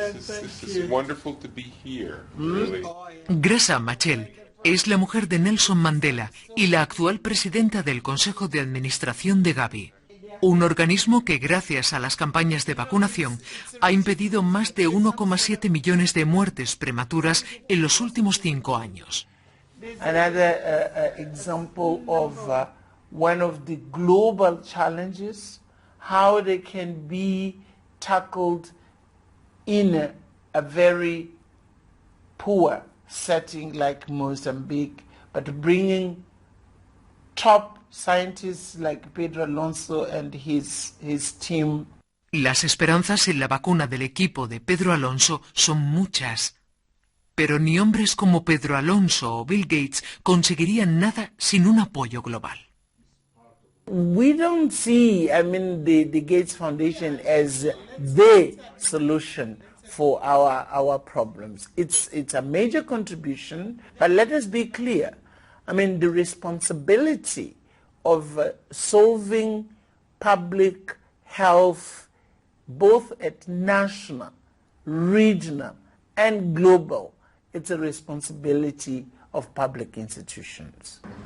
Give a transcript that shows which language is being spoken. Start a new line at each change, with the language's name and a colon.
English: This is wonderful to be here. Really.
Spanish: Graça Machel es la mujer de Nelson Mandela y la actual presidenta del Consejo de Administración de Gavi, un organismo que gracias a las campañas de vacunación ha impedido más de 1,7 millones de muertes prematuras en los últimos 5 años.
English: Another example of one of the global challenges, how they can be tackled in a very poor setting like Mozambique, but bringing top scientists like Pedro Alonso and his team.
Spanish: Las esperanzas en la vacuna del equipo de Pedro Alonso son muchas, pero ni hombres como Pedro Alonso o Bill Gates conseguirían nada sin un apoyo global.
English: We don't see, the Gates Foundation as the solution for our problems. It's a major contribution, but let us be clear. The responsibility of solving public health, both at national, regional, and global, it's a responsibility of public institutions.